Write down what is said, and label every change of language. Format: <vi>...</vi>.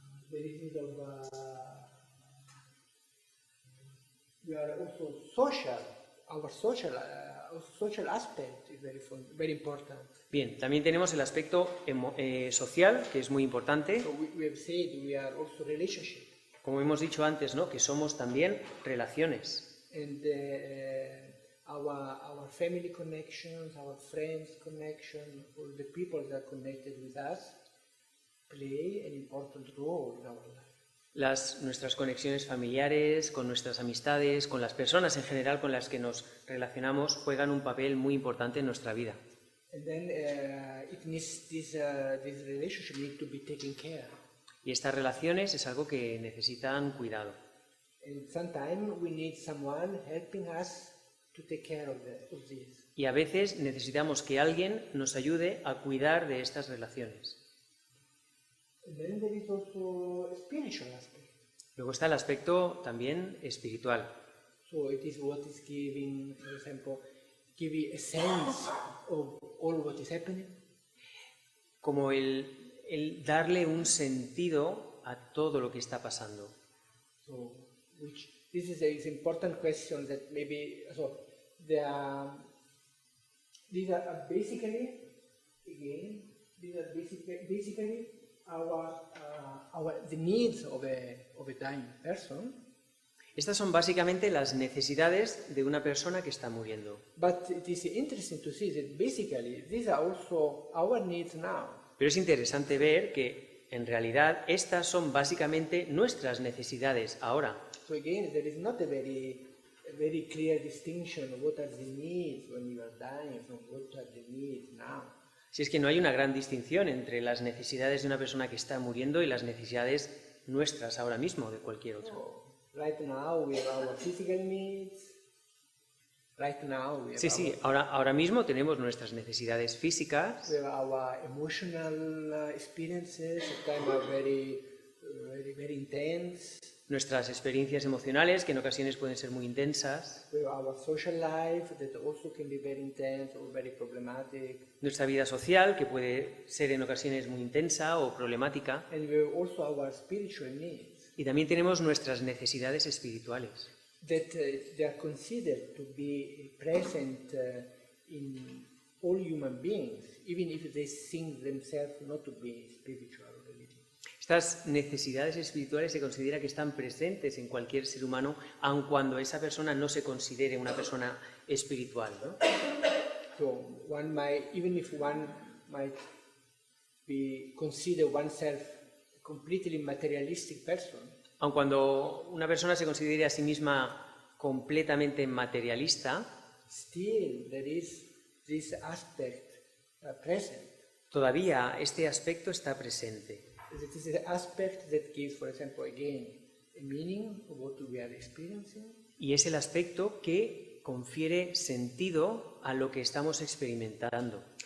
<en>There is need of we are also social. Our social aspect is very important.</en> <es>Bien, también tenemos el aspecto social, que es muy importante.</es> <en>So we have said we are also relationship,</en> <es>Como hemos dicho antes, ¿no?, que somos también relaciones.</es> <en>and our family connections, our friends connection, all the people that are connected with us play an important role in our life.</en> <es>Nuestras conexiones familiares, con nuestras amistades, con las personas en general con las que nos relacionamos, juegan un papel muy importante en nuestra vida.</es> <en>And then this relationship need to be taken care.</en> <es>Y estas relaciones es algo que necesitan cuidado.</es> <en>And sometimes we need someone helping us to take care of this.</en> <es>Y a veces necesitamos que alguien nos ayude a cuidar de estas relaciones.</es> <en>And then there is also a spiritual aspect.</en> <es>Luego está el aspecto también espiritual.</es> <en>So it is what is giving, for example, giving a sense of all what is happening.</en> <es>Como el darle un sentido a todo lo que está pasando.</es> <en>So, this is an important question that maybe these are basically the needs of a dying person.</en> <es>Estas son básicamente las necesidades de una persona que está muriendo.</es> <en>But it is interesting to see that basically these are also our needs now.</en> <es>Pero es interesante ver que en realidad estas son básicamente nuestras necesidades ahora.</es> <en>So again, there is not a very clear distinction of what are the needs when you are dying from what are the needs now.</en> <es>Si es que no hay una gran distinción entre las necesidades de una persona que está muriendo y las necesidades nuestras ahora mismo de cualquier otra.</es> <en>Right now we have our physical needs. Right now we have</en> <es>Sí, ahora mismo tenemos nuestras necesidades físicas,</es> <en>we have our emotional experiences. Sometimes are very intense.</en> <es>nuestras experiencias emocionales, que en ocasiones pueden ser muy intensas,</es> <en>We have our social life that also can be very intense or very problematic.</en> <es>nuestra vida social, que puede ser en ocasiones muy intensa o problemática,</es> <en>And we have also our spiritual needs</en> <es>y también tenemos nuestras necesidades espirituales,</es> <en>that they are considered to be present in all human beings, even if they think themselves not to be spiritual or religious.</en> <es>Estas necesidades espirituales se considera que están presentes en cualquier ser humano, aun cuando esa persona no se considere una persona espiritual, ¿no?</es> <en>So even if one might consider oneself a completely materialistic person,</en> <es>Aun cuando una persona se considere a sí misma completamente materialista,</es> <en>still there is this aspect present.</en> <es>todavía este aspecto está presente.</es> <en>It is an aspect that gives, for example, again, a meaning of what we are experiencing.</en> <es>Y es el aspecto que confiere sentido a lo que estamos experimentando.</es>